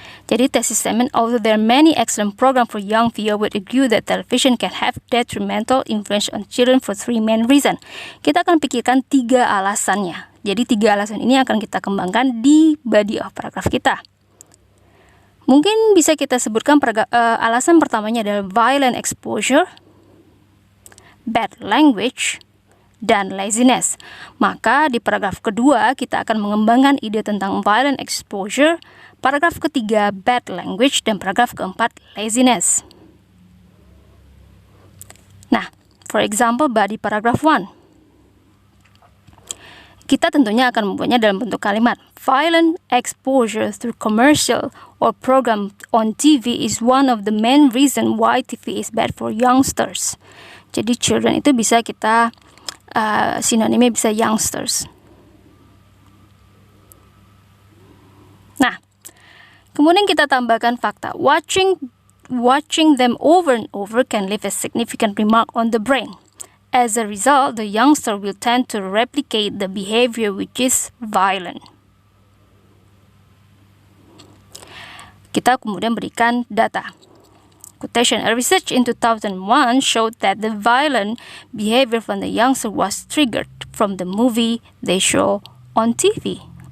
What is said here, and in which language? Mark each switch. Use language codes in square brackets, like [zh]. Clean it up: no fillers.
[en] Jadi thesis statement, although there are many excellent programs for young viewers, would agree that television can have detrimental influence on children for 3 main reasons. [id] Kita akan pikirkan 3 alasannya. Jadi 3 alasan ini akan kita kembangkan di body of paragraph kita. Mungkin bisa kita sebutkan alasan pertamanya adalah violent exposure, bad language, dan laziness. Maka di paragraf kedua kita akan mengembangkan ide tentang violent exposure, paragraf ketiga bad language, dan paragraf keempat laziness. [en] Nah, for example, body paragraph 1. [id] Kita tentunya akan membuatnya dalam bentuk kalimat. [en] Violent exposure through commercial or program on TV is one of the main reason why TV is bad for youngsters. [id] Jadi children itu bisa kita sinonimnya bisa youngsters. Nah, kemudian kita tambahkan fakta. [en] Watching them over and over can leave a significant remark on the brain. As a result, the youngster will tend to replicate the behavior which is violent. [id] Kita kemudian berikan data. [en] Quotation, a research in 2001 showed that the violent behavior from the youngster was triggered from the movie they show on TV.